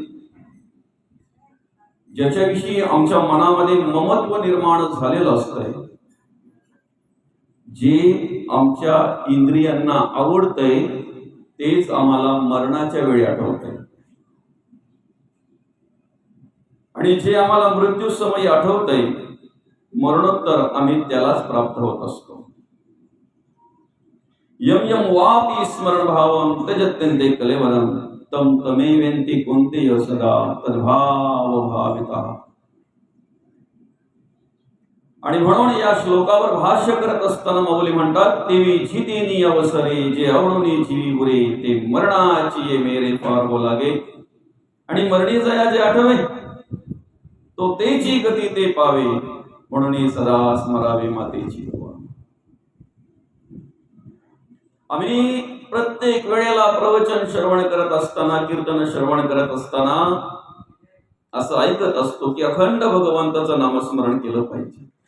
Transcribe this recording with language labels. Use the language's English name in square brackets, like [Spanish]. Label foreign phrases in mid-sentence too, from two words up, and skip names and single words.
[Marathi] ज्याच्याविषयी आमच्या मनामध्ये ममत्व निर्माण झालेलं असतंय, जे आमच्या इंद्रियांना आवडतंय तेच आम्हाला मरणाच्या वेळी आठवतंय, आणि जे आम्हाला मृत्यू समयी आठवतंय मरणोत्तर आम्ही त्यालाच प्राप्त होत असतो. [Sanskrit] यम यम वापि स्मरण भावं त्यजत्यन्ते कलेवरं तम तमेवेन्ति कुन्तेय सदा तद्भाव भावितः. [Marathi] आणि म्हणून या श्लोकावर भाष्य करत असताना माऊली म्हणतात, तेवी जितेनी अवसरे जे आवडूनी जीवी उरे ते मरणाची ये मेरे पार लागे. आणि मरणी जया जे आठवे तो तेची गती ते पावे, म्हणून सदा स्मरावे मातेची. आम्ही प्रत्येक वेळेला प्रवचन श्रवण करत असताना, कीर्तन श्रवण करत असताना असं ऐकत असतो की अखंड भगवंताचं नामस्मरण केलं पाहिजे.